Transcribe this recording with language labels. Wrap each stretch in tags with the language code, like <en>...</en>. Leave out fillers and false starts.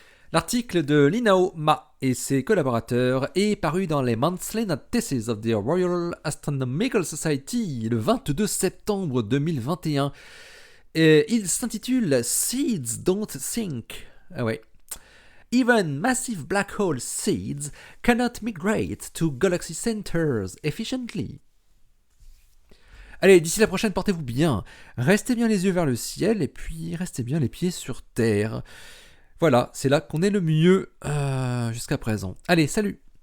<fr>L'article de Linao Ma et ses collaborateurs est paru dans les Monthly Notices of the Royal Astronomical Society le 22 septembre 2021. Et il s'intitule Seeds Don't Think. Ah ouais.</fr> <en>Even massive black hole seeds cannot migrate to galaxy centers efficiently.</en> <fr>Allez, d'ici la prochaine, portez-vous bien. Restez bien les yeux vers le ciel et puis restez bien les pieds sur terre. Voilà, c'est là qu'on est le mieux jusqu'à présent. Allez, salut!</fr>